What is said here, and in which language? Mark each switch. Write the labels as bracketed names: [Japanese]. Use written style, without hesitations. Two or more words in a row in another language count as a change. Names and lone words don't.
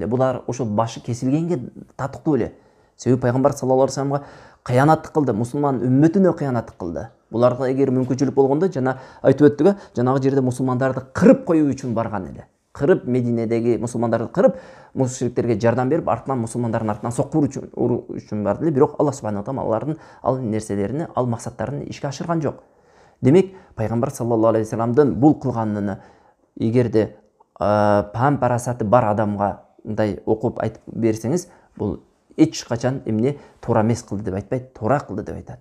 [Kyrgyz] Булар ошол башы кесилгенге татыктуу эле. Себеби пайгамбар [Arabic] صلى الله عليه وسلم [Kyrgyz] кыянаттык кылды, мусулман үммөтүнө кыянаттык кылды. Буларга эгер мүмкүнчүлүк болгондо, жана айтып өттүк, жанагы жерде мусулмандарды кырып коюу үчүн барган эле. Кырып, Мединедеги мусулмандарды кырып, мушриктерге жардам берип, артынан мусулмандардын артынан соккуу үчүн барды эле. Бирок Аллах [Arabic] سبحانه وتعالى [Kyrgyz] алардын ал нерселерини, ал максаттарын ишке ашырган жок. Демек, пайгамбар [Arabic] صلى الله عليه وسلم [Kyrgyz] бул кылганын эгерде пам парасаты бар адамга мындай окуп айтып берсеңиз, бул эч качан туура эмес кылды деп айтпайт, туура кылды деп айтат.